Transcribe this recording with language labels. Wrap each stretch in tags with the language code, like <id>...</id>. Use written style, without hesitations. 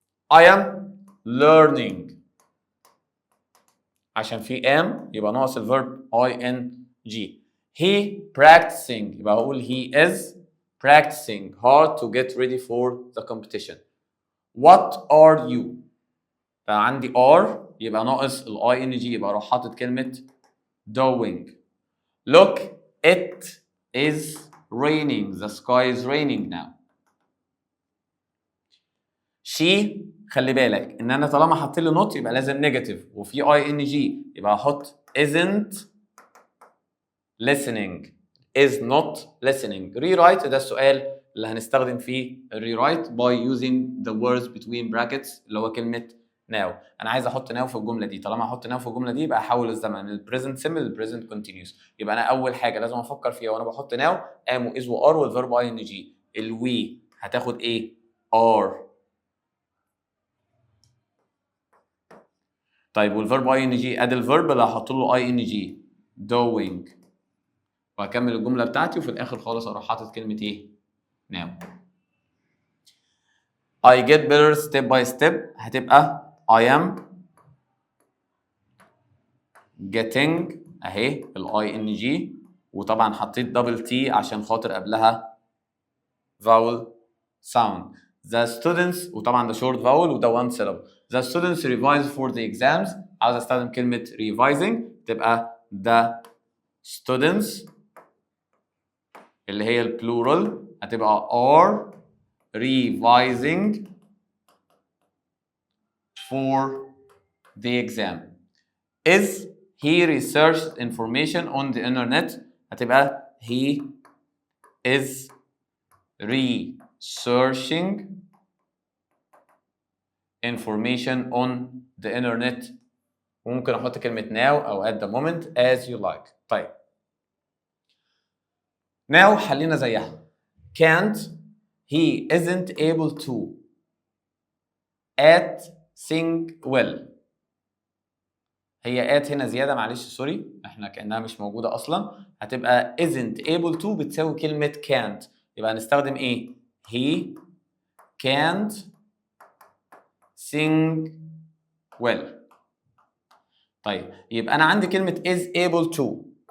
<en>I am learning</en> <ar>عشان في am يبقى ناقص الverb ing.</ar> <en>He practicing</en> <ar>يبقى هقول</ar> <en>he is practicing hard to get ready for the competition. What are you؟</en> <ar>فعندي are يبقى ناقص ال ing يبقى اروح حاطط كلمة doing.</ar> <en>Look it is raining. The sky is raining now.</en> <ar>She خلي بالك ان انا طالما حطيت لي not يبقى لازم نيجاتيف وفي ing يبقى احط</ar> <en>isn't listening. is not listening. rewrite</en> <ar>ده السؤال اللي هنستخدم فيه</ar> <en>rewrite by using the words between brackets</en> <ar>اللي هو كلمة</ar> <en>now.</en> <ar>انا عايز احط now في الجملة دي، طالما احط now في الجملة دي يبقى احول الزمن من present simple ل present continuous. يبقى انا اول حاجة لازم افكر فيها وانا بحط now am و is و are والverb ing. ال we هتاخد ايه؟ are. طيب والverb ing ادي الverb اللي هحط له ing doing. وهكمل الجمله بتاعتي وفي الاخر خالص اروح حاطط كلمه ايه؟ now.</ar> <en>I get better step by step هتبقى I am getting اهي ال ing</en> <ar>وطبعا حطيت دبل تي عشان خاطر قبلها</ar> <en>vowel sound. The students</en> <ar>وطبعا ده</ar> <en>short vowel وده one syllable. The students revise for the exams.</en> <ar>عاوز استخدم كلمه revising تبقى the students اللي هي البلورال هتبقى</ar> <en>are revising for the exam. Is he researched information on the internet هتبقى he is researching information on the internet.</en> <ar>وممكن احط كلمة</ar> <en>now او at the moment as you like.</en> <ar>طيب now حلينا زيها.</ar> <en>Can't he isn't able to at sing well.</en> <ar>هي at هنا زيادة معلش سوري احنا كأنها مش موجودة أصلا.</ar> <en>هتبقى isn't able to</en> <ar>بتساوي كلمة</ar> <en>can't.</en> <ar>يبقى هنستخدم ايه؟</ar> <en>he can't sing well.</en> <ar>طيب يبقى انا عندي كلمه is able to.</ar>